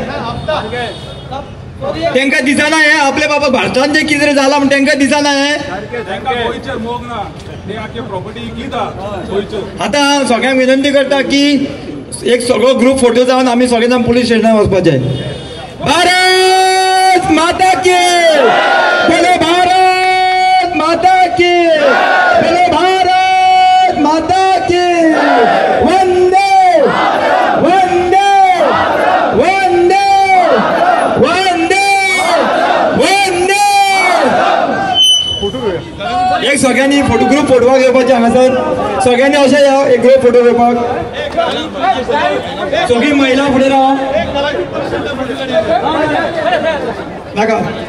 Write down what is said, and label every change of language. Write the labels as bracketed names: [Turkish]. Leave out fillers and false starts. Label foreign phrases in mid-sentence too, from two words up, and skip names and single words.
[Konkani] तांकां दिसना हे आपले बाबा भारतान जे कितें जाला म्हण तांकां दिसना हे आतां हांव सगळ्यांक विनंती करता की एक सगळो [English] group photo [Konkani] जावन आमी सगळे जाण पुलीस स्टेशनार वचपाचे [Hindi] भारत माता की बोलो भारत माता की बोलो भारत माता की [Konkani] एक सगळ्यांनी ग्रुप फोटोवाक येवपाचे हांगासर सगळ्यांनी अशें या एक [English] group photo [Konkani] घेवपाक सगळी महिला फुडें रावा नाका